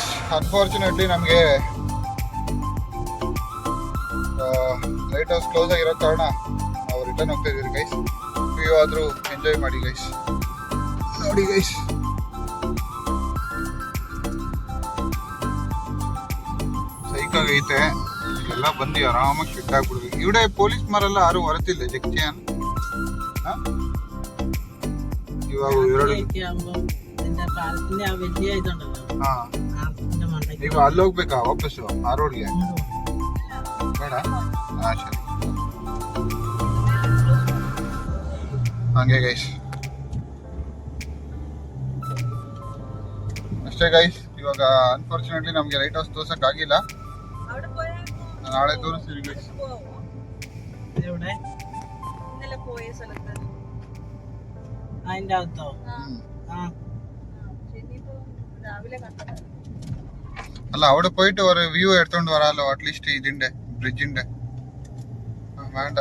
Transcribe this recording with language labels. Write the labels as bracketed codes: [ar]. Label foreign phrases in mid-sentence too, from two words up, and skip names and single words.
[kn] ಅನ್ಫಾರ್ಚುನೇಟ್ಲಿ ನಮಗೆ ಲೈಟ್ ಹೌಸ್ ಕ್ಲೋಸ್ ಆಗಿರೋ ಕಾರಣ ನಾವು ರಿಟರ್ನ್ ಹೋಗ್ತಾ ಇದೀವಿ ಗೈಸ್. ನೀವು ಆದರೂ ಎಂಜಾಯ್ ಮಾಡಿ ಗೈಸ್. ನೋಡಿ ಗೈಸ್, ಸೈಕಾಗೈತೆ. ಎಲ್ಲ ಬಂದು ಆರಾಮಾಗಿ ಶಿಫ್ಟ್ ಆಗ್ಬಿಡ್ಬೇಕು. [ml] ഇവിടെ പോലീസ് മാരെല്ലാം ആരും വരത്തില്ല ചെക്ക് ചെയ്യാൻ. [kn] ಇವಾಗ ನೀವು ಅಲ್ಲಿ ಹೋಗ್ಬೇಕಾ ವಾಪಸ್ಸು ಆ ರೋಡ್ಗೆ? ಬೇಡ, ಹಾ ಸರಿ. ಹಂಗೆ ಗೈಸ್, ಅಷ್ಟೇ ಗೈಸ್. ಇವಾಗ ಅನ್ಫಾರ್ಚುನೇಟ್ಲಿ ನಮ್ಗೆ ಲೈಟ್ ಹೌಸ್ ತೋರ್ಸಕ್ ಆಗಿಲ್ಲ. നാളെ ತೋರಿಸ್ತೀವಿ ಗೈಸ್. [ml] അതിന്റെ അകത്തോ? രാവിലെ കണ്ടത് അല്ല അവിടെ പോയിട്ട് ഒരു വ്യൂ എടുത്തോണ്ട് വരാമല്ലോ അറ്റ്ലീസ്റ്റ് ഇതിന്റെ ബ്രിഡ്ജിന്റെ വേണ്ട.